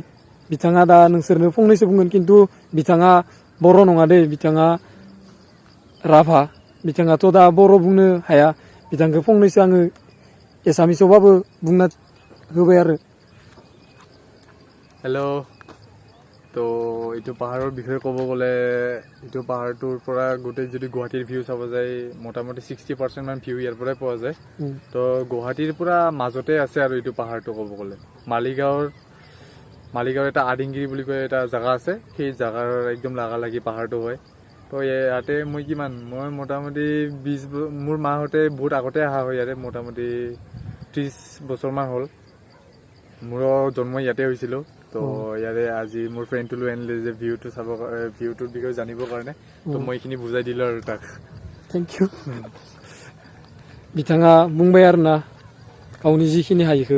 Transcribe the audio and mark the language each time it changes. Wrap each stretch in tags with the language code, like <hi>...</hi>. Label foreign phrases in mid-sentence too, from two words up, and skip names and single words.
<brx>बिथाङा दा नोंसोरनो फंनैसो बुंगोन, खिन्थु बिथाङा बर' नङा दे, बिथाङा राभा। बिथाङाथ' दा बर' बुंनो हाया। बिथांखौ फंनैसो आङो एसामिसावबाबो बुंना होबाय आरो। हेलो,</brx> <as>তো এইটো পাহাৰৰ বিষয়ে ক'ব গ'লে এইটো পাহাৰটোৰ পৰা গোটেই যদি গুৱাহাটীৰ ভিউ চাব যায়, মোটামুটি 60% মান ভিউ ইয়াৰ পৰাই পোৱা যায়। তো গুৱাহাটীৰ পৰা মাজতে আছে আৰু এইটো পাহাৰটো ক'ব গ'লে। মালিগাঁৱৰ এটা আদিংগিৰি বুলি কয় এটা জেগা আছে, সেই জেগাৰ একদম লাগালাগি পাহাৰটো হয়। তো ইয়াতে মই মোটামুটি মোৰ মাহঁতে বহুত আগতে অহা হয় ইয়াতে, মোটামুটি 30 বছৰমান হ'ল। মোৰো জন্ম ইয়াতে হৈছিলোঁ। তো ইয়াৰে আজি মোৰ ফ্ৰেণ্ডটো লৈ আনিলে যে ভিউটোৰ বিষয়ে জানিবৰ কাৰণে। তো মই এইখিনি বুজাই দিলোঁ আৰু তাক।</as> <en>thank you.</en> <brx>बिथाङा बुंबाय आरोना गावनि जिखिनि हायोखौ।</brx>